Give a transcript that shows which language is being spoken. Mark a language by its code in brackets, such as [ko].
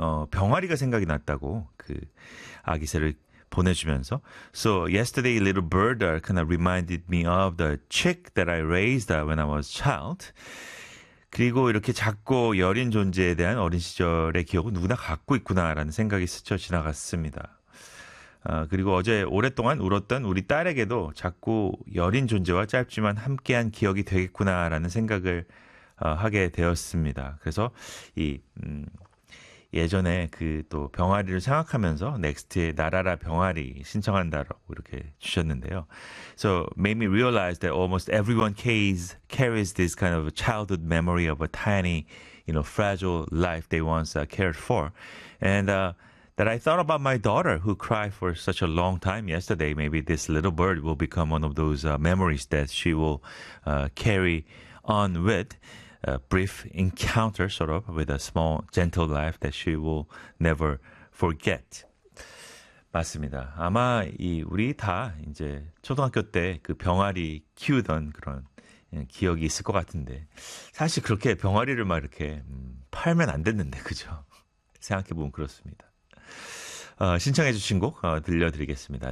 [ko] 병아리가 생각이 났다고 그 아기새를 보내주면서. [en] So yesterday, little bird kind of reminded me of the chick that I raised when I was a child. [ko] 그리고 이렇게 작고 여린 존재에 대한 어린 시절의 기억은 누구나 갖고 있구나라는 생각이 스쳐 지나갔습니다. 그리고 어제 오랫동안 울었던 우리 딸에게도 작고 여린 존재와 짧지만 함께한 기억이 되겠구나라는 생각을 하게 되었습니다. 그래서 이 예전에 그 또 병아리를 생각하면서 넥스트의 나라라 병아리 신청한다라고 이렇게 주셨는데요. [en] So made me realize that almost everyone carries this kind of childhood memory of a tiny, you know, fragile life they once cared for. And that I thought about my daughter who cried for such a long time yesterday. Maybe this little bird will become one of those memories that she will carry on with a brief encounter sort of with a small gentle life that she will never forget. [ko] 맞습니다. 아마 이 우리 다 이제 초등학교 때 그 병아리 키우던 그런 기억이 있을 것 같은데 사실 그렇게 병아리를 막 이렇게 팔면 안 됐는데 그죠? 생각해 보면 그렇습니다. 신청해 주신 곡 들려드리겠습니다.